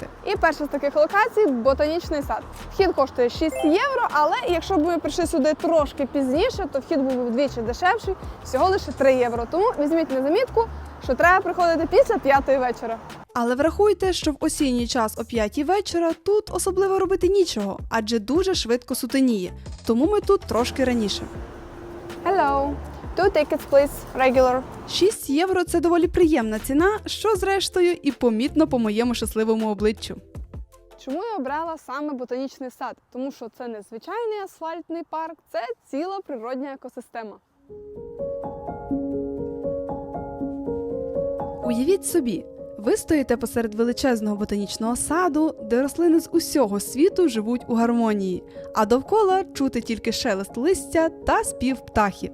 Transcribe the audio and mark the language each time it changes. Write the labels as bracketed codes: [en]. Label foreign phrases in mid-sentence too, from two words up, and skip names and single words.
[uk] І перша з таких локацій – ботанічний сад. Вхід коштує 6 євро, але якщо б ми прийшли сюди трошки пізніше, то вхід був вдвічі дешевший, всього лише 3 євро. Тому візьміть на замітку, що треба приходити після 5-ї вечора. Але врахуйте, що в осінній час о 5-й вечора тут особливо робити нічого, адже дуже швидко сутеніє. Тому ми тут трошки раніше. [en] Hello. 2 tickets, please. Regular. [uk] 6 євро – це доволі приємна ціна, що зрештою і помітно по моєму щасливому обличчю. Чому я обрала саме ботанічний сад? Тому що це не звичайний асфальтний парк, це ціла природня екосистема. Уявіть собі, ви стоїте посеред величезного ботанічного саду, де рослини з усього світу живуть у гармонії, а довкола чути тільки шелест листя та спів птахів.